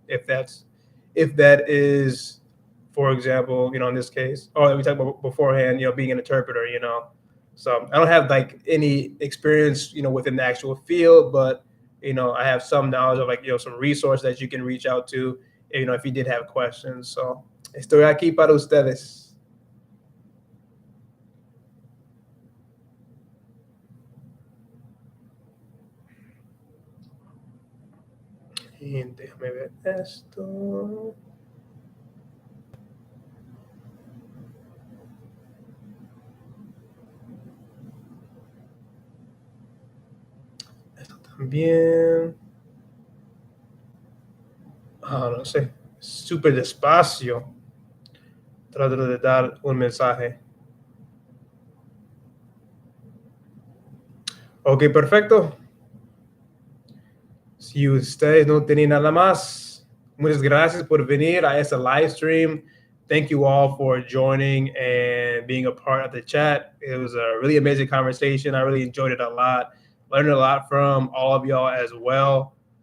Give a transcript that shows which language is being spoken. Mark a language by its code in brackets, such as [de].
[en] If that is, for example, in this case, or we talked about beforehand, being an interpreter. So I don't have like any experience, within the actual field, but I have some knowledge of some resource that you can reach out to, if you did have questions. [es] So estoy aquí para ustedes. Y déjame ver esto. Esto también. No sé. Súper despacio. Trato de dar un mensaje. Ok, perfecto. Si ustedes no tienen nada más, muchas gracias por venir a este live stream. [en] Thank you all for joining and being a part of the chat. It was a really amazing conversation. I really enjoyed it a lot. Learned a lot from all of y'all as well.